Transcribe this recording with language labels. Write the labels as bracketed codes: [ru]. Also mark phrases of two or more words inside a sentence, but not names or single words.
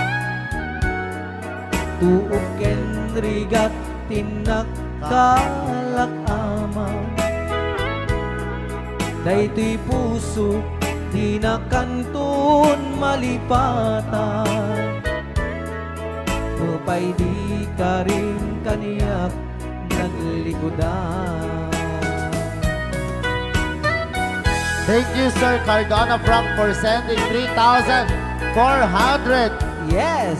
[ilo] Tuok ken rigat tinakkalak amang. Daytoy puso di na kanton malipatan. Upay di ka rin kaniyak naglikodan. [en] Thank you, Sir Cardona Frank, for sending 3,400 Yes!